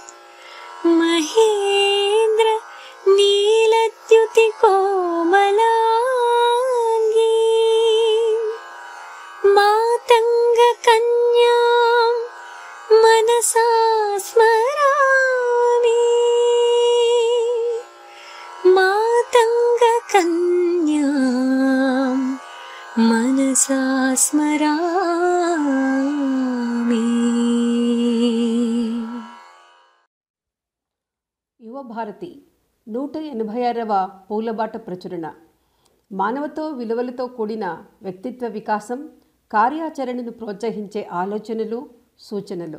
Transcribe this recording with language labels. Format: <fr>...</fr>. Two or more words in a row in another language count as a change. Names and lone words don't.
<sa>महेन्द्र नीलद्युतिकोमलाङ्गीं मातङ्गकन्यां मनसा स्मरामि मातङ्गकन्यां मनसा स्मरामि।</sa> <te>యువభారతి 186వ పూలబాట ప్రచురణ. మానవతో విలువలతో కూడిన వ్యక్తిత్వ వికాసం, కార్యాచరణను ప్రోత్సహించే ఆలోచనలు, సూచనలు.</te>